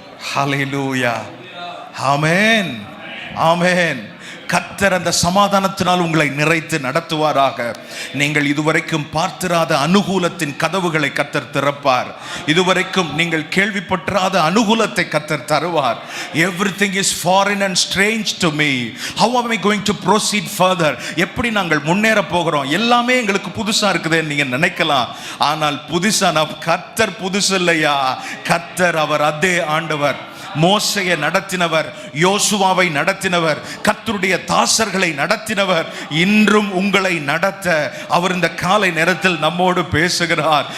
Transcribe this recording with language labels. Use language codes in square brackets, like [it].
[ta] ஹல்லேலூயா, ஆமென், ஆமென். கர்த்தர் அந்த சமாதானத்தினால் உங்களை நிறைத்து நடத்துவாராக. நீங்கள் இதுவரைக்கும் பார்த்திராத அனுகூலத்தின் கதவுகளை கர்த்தர் திறப்பார். இதுவரைக்கும் நீங்கள் கேள்விப்பட்டிராத அனுகூலத்தை கர்த்தர் தருவார். [en] Everything is foreign and strange to me. How am I going to proceed further? [ta] எப்படி நாங்கள் முன்னேற போகிறோம்? எல்லாமே எங்களுக்கு புதுசா இருக்குதுன்னு நீங்க நினைக்கலாம். ஆனால் புதுசா கர்த்தர் புதுசு இல்லையா. கர்த்தர் அவர் அதே ஆண்டவர். மோசையை நடத்தினவர், யோசுவாவை நடத்தினவர், கர்த்தருடைய தாசர்களை நடத்தினவர், இன்றும் உங்களை நடத்த அவர் இந்த காலை நேரத்தில் நம்மோடு பேசுகிறார்.